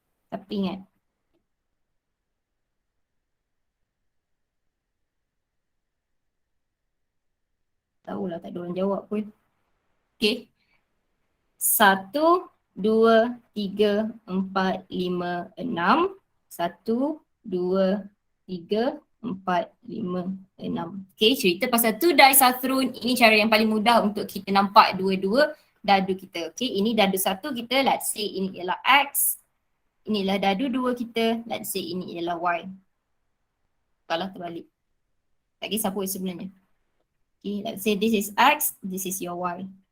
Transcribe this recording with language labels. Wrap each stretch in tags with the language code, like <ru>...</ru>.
<ms>Tapi ingat, tahulah tak ada orang jawab pun. Okay. 1, 2, 3, 4, 5, 6. 1, 2, 3, 4, 5, 6. Okay, cerita pasal</ms> <en>2 dice are thrown.</en> <ms>Ini cara yang paling mudah untuk kita nampak dua-dua dadu kita. Okay, ini dadu 1 kita,</ms> <en>let's say</en> <ms>ini ialah X. Inilah dadu 2 kita, let's say ini ialah Y. Kalau terbalik. Tak kisah pun sebenarnya.</ms> <en>Okay, let's say this is X, this is your Y.</en>